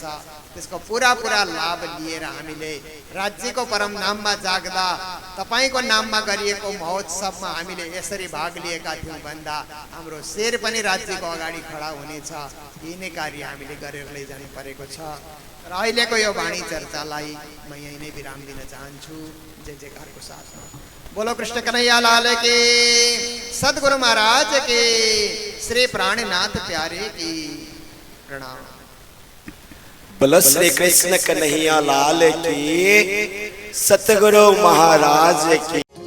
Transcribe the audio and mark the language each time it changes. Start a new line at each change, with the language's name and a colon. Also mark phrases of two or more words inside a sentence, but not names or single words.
Nepali: त्यसको पूरा लाभ लिएर हामीले राज्यको परम नाममा जाग्दा तपाईको नाममा गरिएको महोत्सवमा हामीले यसरी भाग लिएका थियौं भन्दा हाम्रो शेर पनि राज्यको अगाडि खडा हुनेछ। यिनै कार्य हामीले गरेर लैजानु परेको छ र अहिलेको यो वाणी चर्चालाई म यही नै विराम दिन चाहन्छु।
Hindi: जय जयकारको साथमा बोलो कृष्ण कन्हैया लाल की, सद्गुरु महाराज की, श्री प्राणनाथ प्यारे की प्रणाम। बोलो श्री कृष्ण कन्हैया लाल की, सतगुरु महाराज की।